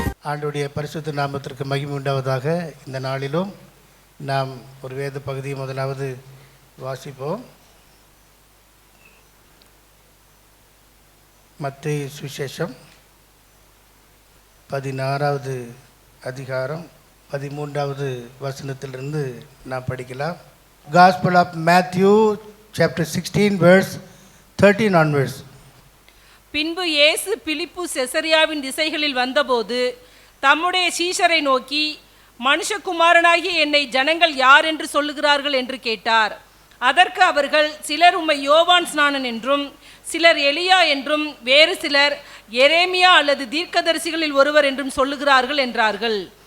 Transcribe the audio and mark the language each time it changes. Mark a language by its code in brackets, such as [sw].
[ta] ஆண்டவருடைய பரிசுத்த நாமத்திற்கு மகிமை உண்டாவதாக. இந்த நாளிலும் நாம் ஒரு வேத பகுதியை முதலாவது வாசிப்போம். மத்தேயு சுவிசேஷம் 16வது அதிகாரம் 13வது வசனத்திலிருந்து நாம் படிக்கலாம். [en] Gospel of Matthew chapter 16 verse 13 onwards. [ta] பின்பு இயேசு பிலிப்பு செசரியாவின் திசைகளில் வந்தபோது தம்முடைய சீஷரை நோக்கி, மனுஷகுமாரனாகிய என்னை ஜனங்கள் யார் என்று சொல்லுகிறார்கள் என்று கேட்டார். அதற்கு அவர்கள், சிலர் உம்மை யோவான் ஸ்நானன் என்றும், சிலர் எலியா என்றும், வேறு சிலர் எரேமியா அல்லது தீர்க்கதரிசிகளில் ஒருவர் என்றும் சொல்லுகிறார்கள் என்றார்கள்.